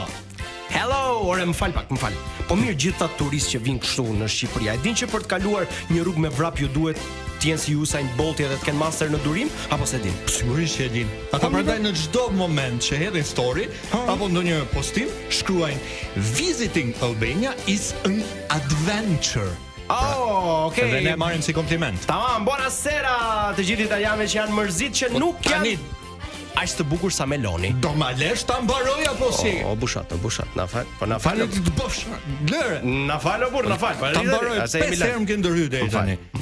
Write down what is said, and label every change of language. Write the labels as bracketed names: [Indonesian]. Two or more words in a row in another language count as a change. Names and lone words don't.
[Albanian] Hello, ore më fal. Po mirë, gjithë ata turistë që vinë kështu në Shqipëri, e din që për të kaluar një rrugë me vrap ju duhet të jenë si Usain Bolti edhe të kenë master në durim, apo se din? Sigurisht që e din. Ata prandaj në çdo moment që hedhin story apo ndonjë postim, shkruajnë [English] Visiting Albania is an adventure. Oh, okay. [Albanian] Dhe ne marrim si kompliment. Tamam, buonasera të gjithë italianëve që janë mërzit që nuk janë aq të bukur sa Meloni. Do ma lesh ta mbaroj apo si? O bushat, na fal. Po na fal. Të bosh. Lëre. Na fal o burr, na fal. Ta mbaroj 5 herë më ke ndërhyr deri tani.